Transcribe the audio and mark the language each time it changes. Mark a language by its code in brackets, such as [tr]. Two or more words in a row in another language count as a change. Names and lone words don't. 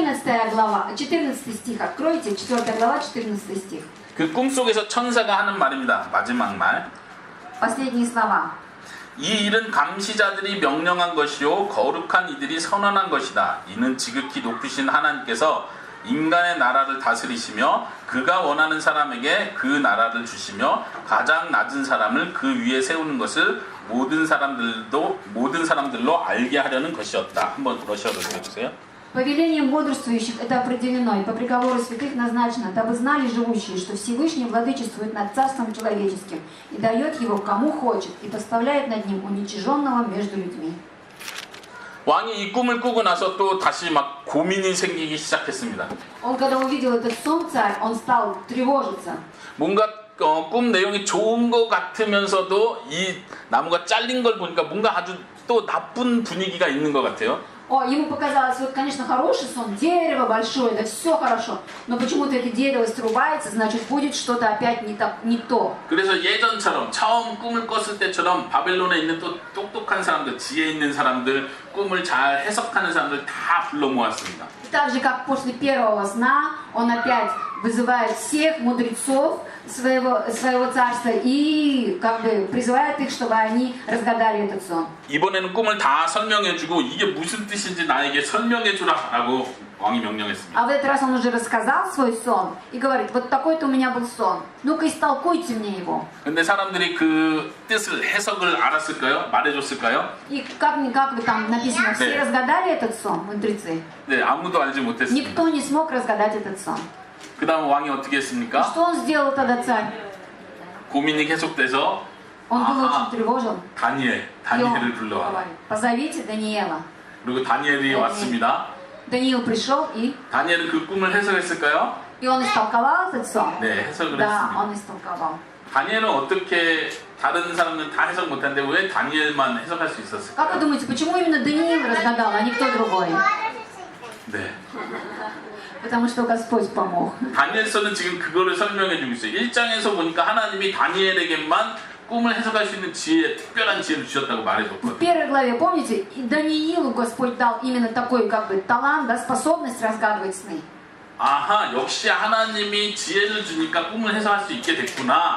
[ru] 14 глава, 14 стих, откройте, 4 глава, 14 стих. [ko] 그 꿈속에서 천사가 하는 말입니다. 마지막 말. [ru] Последние слова. [ko] 이 일은 감시자들이 명령한 것이요 거룩한 이들이 선언한 것이다. 이는 지극히 높으신 하나님께서 인간의 나라를 다스리시며 그가 원하는 사람에게 그 나라를 주시며 가장 낮은 사람을 그 위에 세우는 것을 모든 사람들로 알게 하려는 것이었다. 한번 러시아로 읽어주세요. [ru] Повелением бодрствующих это определено, и по приговору святых назначено, дабы знали живущие, что Всевышний владычествует над царством человеческим и дает его кому хочет, и поставляет над ним уничиженного между людьми. [ko] 왕이 이 꿈을 꾸고 나서 또 다시 막 고민이 생기기 시작했습니다. [ru] Он, когда увидел этот сон, царь, он стал тревожиться. [ko] 뭔가 꿈 내용이 좋은 것 같으면서도 이 나무가 잘린 걸 보니까 뭔가 아주 또 나쁜 분위기가 있는 것 같아요. [ru] Ему показалось, вот, конечно, хороший сон, дерево большое, да все хорошо, но почему-то это дерево срубается, значит, будет что-то опять не то. [ko] 그래서 예전처럼 처음 꿈을 꿨을 때처럼 바벨론에 있는 또 똑똑한 사람들, 지혜 있는 사람들, 꿈을 잘 해석하는 사람들 다 불러 모았습니다. [ru] Так же, как после первого сна, он опять вызывает всех мудрецов своего царства и как бы призывает их, чтобы они разгадали этот сон. [ko] 이번에는 꿈을 다 설명해주고 이게 무슨 뜻인지 나에게 설명해주라라고 왕이 명령했습니다. [ru] А в этот раз он уже рассказал свой сон и говорит, вот такой-то у меня был сон, ну-ка истолкуйте мне его. [ko] 근데 사람들이 그 뜻을 해석을 알았을까요? 말해줬을까요? [ru] И как бы там написано, все [ko] 네. [ru] разгадали этот сон, мудрецы? [ko] 네, 아무도 알지 못했습니다. [ru] Никто не смог разгадать этот сон. [ko] 그 다음 왕이 어떻게 [ru] И [ko] 했습니까? [ru] что он сделал тогда, царь? [ko] 고민이 계속돼서 [ru] Он был 아하, очень тревожен. [ko] 다니엘을 불러와. [ru] говорит, позовите Даниила. [ko] 그리고 다니엘이 왔습니다. [ru] Даниил пришел и [ko] 다니엘은 그 꿈을 해석했을까요? [ru] он истолковал этот сон? [ko] 네, 해석을 [ru] Да, [ko] 했습니다. [ru] он истолковал. [ko] 다니엘은 어떻게 다른 사람들은 다 해석 못하는데 왜 다니엘만 해석할 수 [ru] Как вы [ko] 있었을까요? [ru] думаете, почему именно Даниил разгадал, а никто другой? [ko] 도와주실 수 있게. 네. [ru] Потому что Господь помог. [ko] 다니엘서는 지금 그거를 설명해 주고 있어요. 1장에서 보니까 하나님이 다니엘에게만 꿈을 해석할 수 있는 지혜, 특별한 지혜를 주셨다고 [ru] В [ko] 말해줬거든요. [ru] первой главе, помните, и Даниилу Господь дал именно такой как бы талант, да, способность разгадывать сны. [ko] 아하, 역시 하나님이 지혜를 주니까 꿈을 해석할 수 있게 됐구나.